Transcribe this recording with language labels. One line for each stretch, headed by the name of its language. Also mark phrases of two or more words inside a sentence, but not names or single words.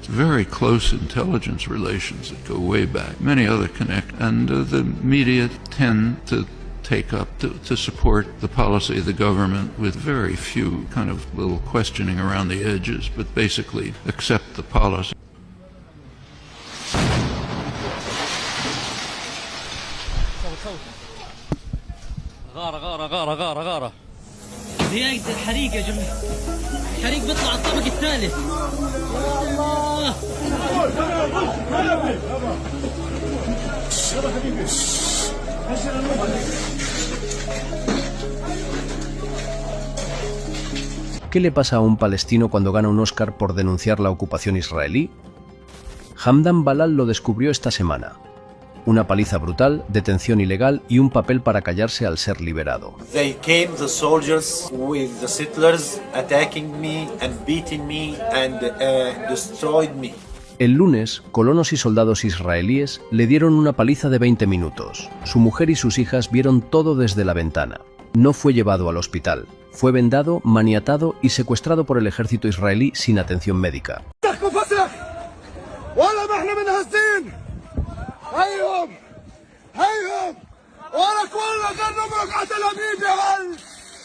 English: Very close intelligence relations that go way back. Many other connect, and the media tend to take up to support the policy of the government with very few kind of little questioning around the edges, but basically accept the policy.
Arabic: غارة بداية الحريق يا جماعة. الحريق بيطلع على الطابق الثالث.
Spanish: ¿Qué le pasa a un palestino cuando gana un Oscar por denunciar la ocupación israelí? Hamdan Balal lo descubrió esta semana. Una paliza brutal, detención ilegal y un papel para callarse al ser liberado.
English: They came, the soldiers with the settlers, attacking me and beating me and destroyed me.
Spanish: El lunes, colonos y soldados israelíes le dieron una paliza de 20 minutos. Su mujer y sus hijas vieron todo desde la ventana. No fue llevado al hospital. Fue vendado, maniatado y secuestrado por el ejército israelí sin atención médica.
Arabic: هيهم ورا كل قرن بركعة الأمين يا ولد